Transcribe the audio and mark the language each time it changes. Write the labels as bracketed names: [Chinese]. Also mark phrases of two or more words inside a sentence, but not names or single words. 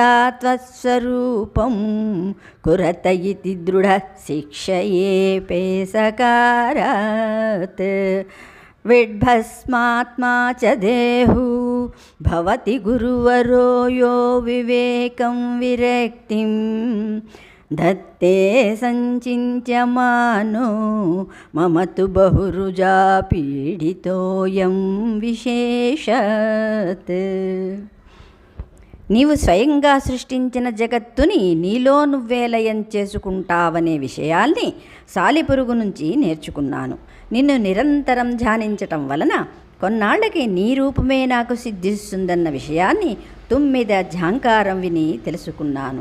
[Sanskrit] త్వస్వరూపం కురత ఇతి దృఢ శిక్షయేపే సకారాత్ విడ్భస్మాత్మా చ దేహు భవతి గురువరో యో వివేకం విరక్తిం धत्ते संचिन्त्यमानो मम तु बहुरुजा पीडितोऽयं विशेषत्. [Telugu] నీవు స్వయంగా సృష్టించిన జగత్తుని నీలో నువ్వే లయం చేసుకుంటావనే విషయాల్ని సాలిపురుగు నుంచి నేర్చుకున్నాను. నిన్ను నిరంతరం ధ్యానించటం వలన కొన్నాళ్లకి నీ రూపమే నాకు సిద్ధిస్తుందన్న విషయాన్ని తుమ్మిద ఝాంకారం విని తెలుసుకున్నాను.